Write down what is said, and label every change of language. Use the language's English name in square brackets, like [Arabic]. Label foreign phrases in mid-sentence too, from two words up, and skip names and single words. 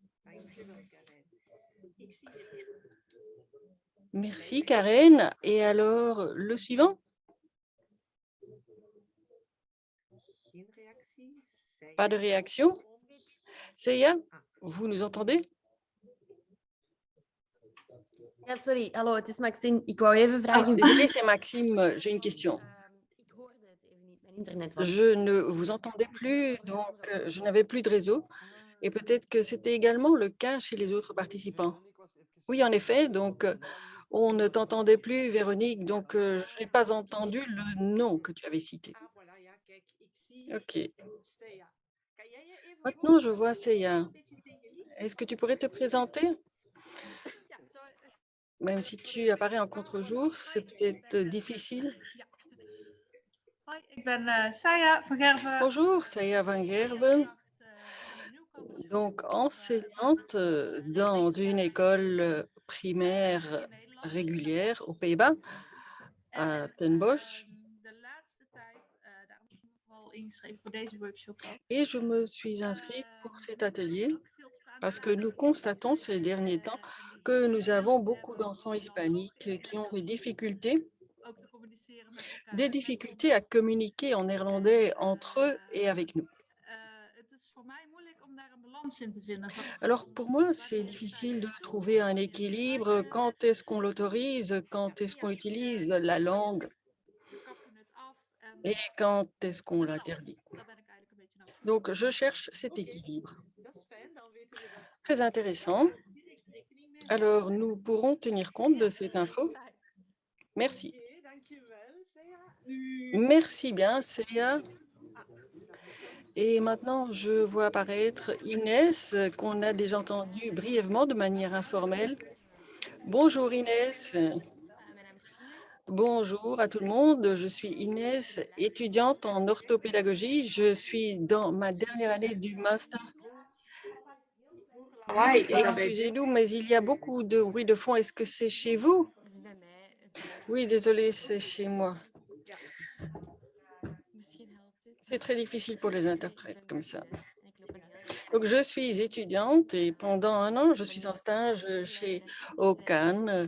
[French] Merci, Karen. Et alors, le suivant? Pas de réaction? Seiya, vous nous entendez? [Dutch] Ja, sorry. Hallo, het is Maxime. Ik wou even Ah, vragen. [French] désolé, c'est Maxime. J'ai une question. [Dutch] Ik hoorde het even niet. Mijn internet was. [French] Je ne vous entendais plus, donc je n'avais plus de réseau. Et peut-être que c'était également le cas chez les autres participants. Oui, en effet, donc on ne t'entendait plus, Véronique, donc je n'ai pas entendu le nom que tu avais cité. OK. Maintenant, je vois Seiya. Est-ce que tu pourrais te présenter? Même si tu apparais en contre-jour, c'est peut-être difficile. [Dutch] Hoi, ik ben Saya van Gerven. [French] Bonjour, Saya van Gerven, donc enseignante dans une école primaire régulière aux Pays-Bas, à Ten Bosch. Et je me suis inscrite pour cet atelier parce que nous constatons ces derniers temps que nous avons beaucoup d'enfants hispaniques qui ont des difficultés à communiquer en néerlandais entre eux et avec nous. [Dutch] balans in te vinden. [French] Alors, pour moi, c'est difficile de trouver un équilibre. Quand est-ce qu'on l'autorise? Quand est-ce qu'on utilise la langue? [Dutch] We kappen het af en [French] Et quand est-ce qu'on [Dutch] het kan. [French] l'interdit? [Dutch] Daar ben ik eigenlijk een beetje naar op zoek. [French] Donc, je cherche cet équilibre. [Dutch] Dat is fijn, dan weten we dat. [French] Très intéressant. [Dutch] Direct rekening mee. [French] Alors, nous pourrons tenir compte de cette info. [Dutch] Fijn. [French] Merci. [Dutch] Oké, dankjewel, Sea. Nu, [French] Merci bien, Céa. Et maintenant, je vois apparaître Inès, qu'on a déjà entendu brièvement de manière informelle. Bonjour Inès. Bonjour à tout le monde. Je suis Inès, étudiante en orthopédagogie. Je suis dans ma dernière année du master. [Dutch] lawaai is dat bij [French] Excusez-nous, mais il y a beaucoup de bruit de fond. Est-ce que c'est chez vous? Oui, désolé, c'est chez moi. C'est très difficile pour les interprètes comme ça. Donc, je suis étudiante et pendant un an, je suis en stage chez OCAN.